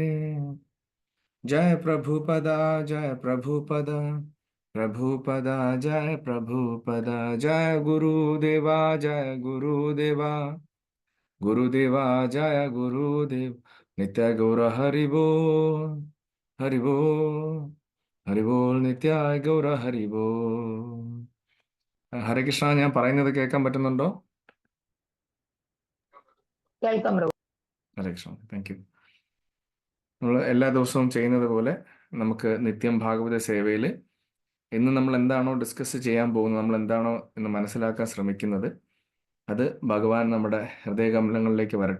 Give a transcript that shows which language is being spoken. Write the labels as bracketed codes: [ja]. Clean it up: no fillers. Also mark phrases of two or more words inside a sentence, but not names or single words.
[sa] जय प्रभुपदा, जय प्रभुपदा, प्रभुपदा जय प्रभुपदा। जय गुरुदेवा, जय गुरुदेवा, गुरुदेवा जय गुरुदेव। नित्य गौर हरिबोल, हरिबोल, ഹരിബോൾ നിത്യായ ഗൗര ഹരിബോൾ. [ml] ഹരേ കൃഷ്ണ, ഞാൻ പറയുന്നത് കേൾക്കാൻ പറ്റുന്നുണ്ടോ? കേൾക്കാം പ്രഭു. ഹരേ കൃഷ്ണ, thank you. നമ്മൾ എല്ലാ ദിവസവും ചെയ്യുന്നത് പോലെ നമുക്ക് നിത്യം ഭാഗവത സേവയിൽ ഇന്ന് നമ്മൾ എന്താണോ ഡിസ്കസ് ചെയ്യാൻ പോകുന്നത്, നമ്മൾ എന്താണോ ഇന്ന് മനസ്സിലാക്കാൻ ശ്രമിക്കുന്നത്, അത് ഭഗവാൻ നമ്മുടെ ഹൃദയകമലങ്ങളിലേക്ക് വരട്ടെ.